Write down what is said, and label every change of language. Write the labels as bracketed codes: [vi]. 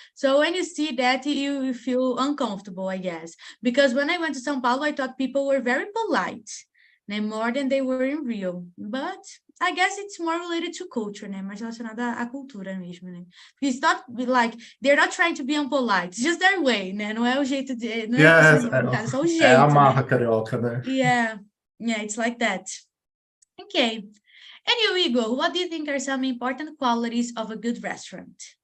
[en] So when you see that, you feel uncomfortable, I guess. Because when I went to São Paulo, I thought people were very polite, more than they were in Rio. But I guess it's more related to culture, né? [pt] Mais relacionado à cultura mesmo, né? [en] It's not like they're not trying to be unpolite. It's just their way, né? [pt] Não é o jeito de, não é é só o jeito, É a marra né? carioca, né? [en] Yeah, it's like that. Okay. And you, Igor, what do you think are some important qualities of a good restaurant?